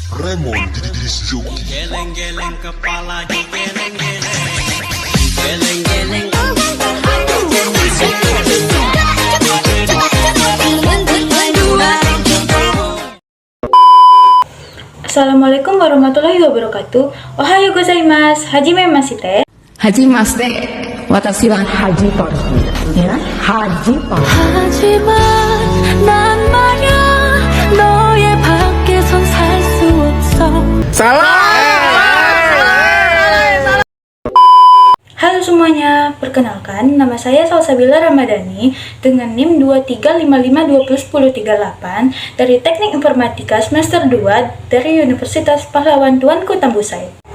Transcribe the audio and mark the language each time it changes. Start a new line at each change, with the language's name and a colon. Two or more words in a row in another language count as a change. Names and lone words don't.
Indonesian: lemon di joki. Geleng-geleng kepala geleng-geleng. Geleng-geleng.
Arabic: السلام عليكم ورحمة الله وبركاته.
Japanese: おはようございます。はじめまして. はじめまして。私は Haji Parsi.
Indonesian: Ya, Haji Parsi.
Korean: 하지만 난 말야 너의 밖에선 살 수 없어.
Indonesian: Halo semuanya, perkenalkan nama saya Salsabila Ramadhani dengan NIM 2355201038 dari Teknik Informatika semester 2 dari Universitas Pahlawan Tuanku Tambusai.